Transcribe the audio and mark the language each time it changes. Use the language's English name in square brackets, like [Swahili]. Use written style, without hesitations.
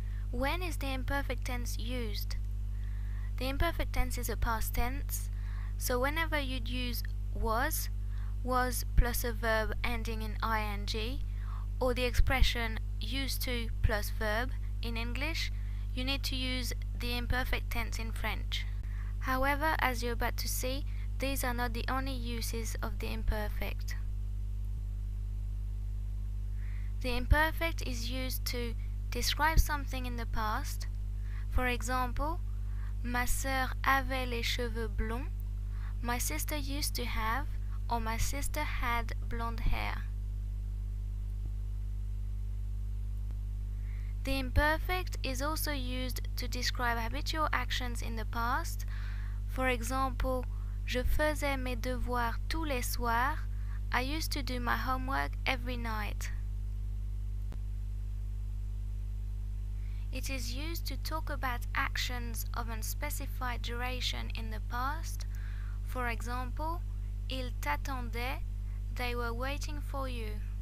[English] When is the imperfect tense used? The imperfect tense is a past tense, so whenever you'd use was plus a verb ending in ing, or the expression used to plus verb in English, you need to use the imperfect tense in French. However, as you're about to see, these are not the only uses of the imperfect. The imperfect is used to describe something in the past. For example, [French] ma sœur avait les cheveux blonds. [English] My sister used to have, or my sister had blonde hair. The imperfect is also used to describe habitual actions in the past. For example, [French] je faisais mes devoirs tous les soirs. [English] I used to do my homework every night. It is used to talk about actions of unspecified duration in the past. For example, [French] ils t'attendaient, [English] they were waiting for you.